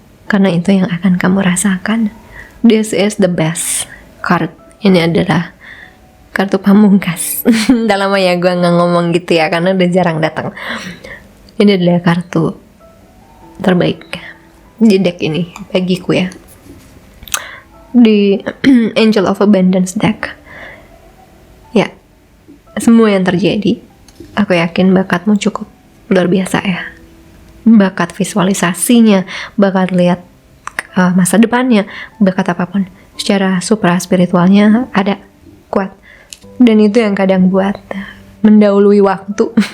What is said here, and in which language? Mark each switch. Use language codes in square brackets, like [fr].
[id] Karena itu yang akan kamu rasakan. [en] This is the best card. [id] Ini adalah kartu pamungkas. Udah lama ya gue nggak ngomong gitu ya, karena udah jarang datang. Ini adalah kartu terbaik di deck ini bagiku ya. Di Angel of Abundance deck. Ya, semua yang terjadi, aku yakin bakatmu cukup luar biasa ya. Bakat visualisasinya, bakat lihat masa depannya, bakat apapun. Secara supra spiritualnya ada, kuat. Dan itu yang kadang buat mendahului waktu.